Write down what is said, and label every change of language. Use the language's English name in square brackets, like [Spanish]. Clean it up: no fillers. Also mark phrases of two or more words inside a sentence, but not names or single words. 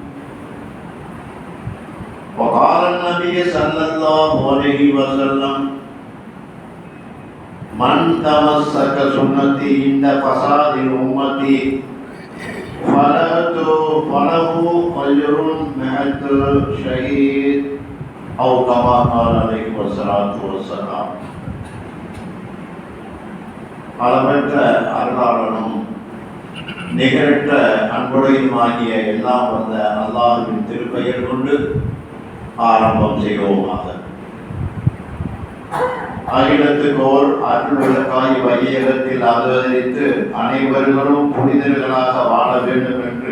[Arabic] وقال النبي صلى الله عليه وسلم من تمسك سنتي عند فساد أمتي فله أجر مئة شهيد أو كما قال عليه الصلاة والسلام. [Tamil] அளவற்ற அருளாளனும் நிகரற்ற அன்புடையுமாகிய எல்லாம் வந்த அல்லாஹ்வின் திருப்பெயர் கொண்டு ஆரம்பம் செய்வோமாக. அகிலத்துக்கோர் அருள் விளக்காய் வையகத்தில் அவதரித்து அனைவர்களும் புனிதர்களாக வாழ வேண்டும் என்று